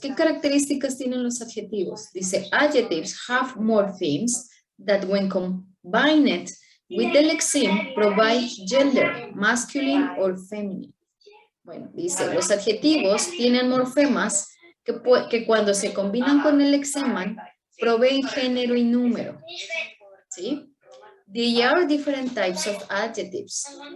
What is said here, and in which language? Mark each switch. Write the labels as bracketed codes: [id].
[es] ¿Qué características tienen los adjetivos? [en] Dice, adjectives have morphemes that when combined with the lexeme provide gender, masculine or feminine. [es] Bueno, dice, los adjetivos tienen morfemas que cuando se combinan con el lexema proveen género y número. ¿Sí? [en] There are different types of adjectives.